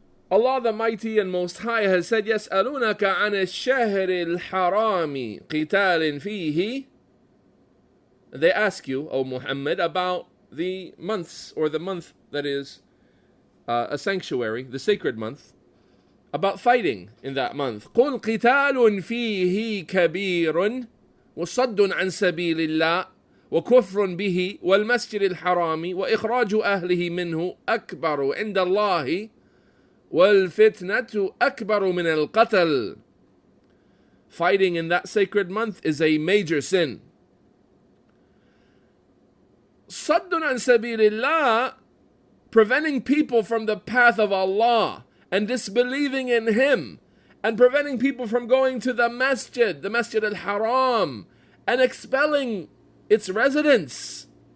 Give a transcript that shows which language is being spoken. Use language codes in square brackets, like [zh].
[en] Allah the Mighty and Most High has said, [ar] يَسْأَلُونَكَ عَنِ الشَّهْرِ الْحَرَامِ قِتَالٍ فِيهِ. [en] They ask you, O Muhammad, about the months, or the month that is a sanctuary, the sacred month, about fighting in that month. [ar] قُلْ قِتَالٌ فِيهِ كَبِيرٌ وَصَدٌّ عَنْ سَبِيلِ اللَّهِ وكفر به والمسجد الحرام وإخراج أهله منه أكبر عند الله والفتنة أكبر من القتل. [en] Fighting in that sacred month is a major sin. [ar] صد عن سبيل الله, [en] preventing people from the path of Allah and disbelieving in Him, and preventing people from going to the Masjid al-Haram, and expelling its residents.